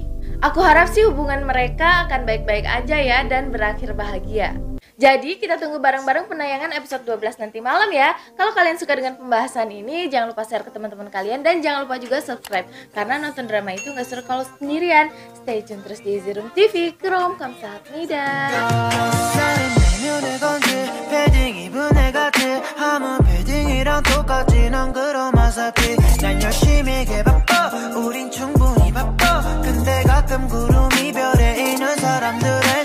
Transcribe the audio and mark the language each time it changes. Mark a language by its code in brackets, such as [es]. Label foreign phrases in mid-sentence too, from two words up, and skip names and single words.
[id] Aku harap sih hubungan mereka akan baik-baik aja ya dan berakhir bahagia. Jadi kita tunggu bareng-bareng penayangan episode 12 nanti malam ya. Kalau kalian suka dengan pembahasan ini, jangan lupa share ke teman-teman kalian dan jangan lupa juga subscribe. Karena nonton drama itu gak seru kalau sendirian. [en] Stay tune [id] terus di Easy Room TV. Krom 감사합니다. [ko] 우리랑 똑같지 넌 그로만 살피 난 열심히 게 바빠 우린 충분히 바빠 근데 가끔 구름 이별에 있는 사람들